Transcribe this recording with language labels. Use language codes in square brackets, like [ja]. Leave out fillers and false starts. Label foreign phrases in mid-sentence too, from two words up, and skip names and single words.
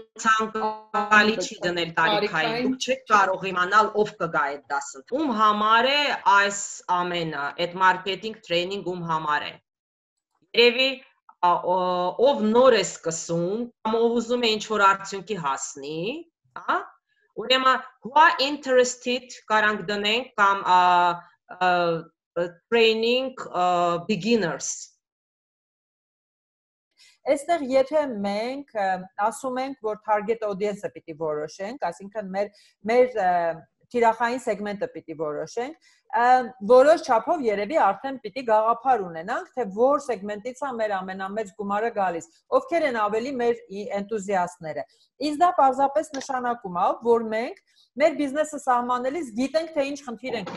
[hy] ցանկալի չի դնել տարիքային։ Դուք չեք կարող իմանալ ով կգա այդ դասը։ Ում համար է այս ամենը, այդ [en] marketing training [hy] ում համար է։ Երևի ով նոր է սկսում, կամ ով ուզում է ինչ-որ արդյունքի հասնի, հա, ուրեմն [en] who are interested [hy] կարանք դնենք կամ [en] training beginners։ [hy] Այստեղ եթե մենք ասում ենք, որ [en] target audience- [hy] ը պիտի որոշենք, այսինքն մեր թիրախային սեգմենտը պիտի որոշենք, որոշ չափով երևի արդեն պիտի գաղափար ունենանք, թե որ սեգմենտից է մեր ամենամեծ գումարը գալիս, ովքեր են ավելի մեր էնտուզիաստները։ Իսկ դա պարզապես նշանակում է, որ մենք մեր բիզնեսը սահմանելիս գիտենք, թե ինչ խնդիր ենք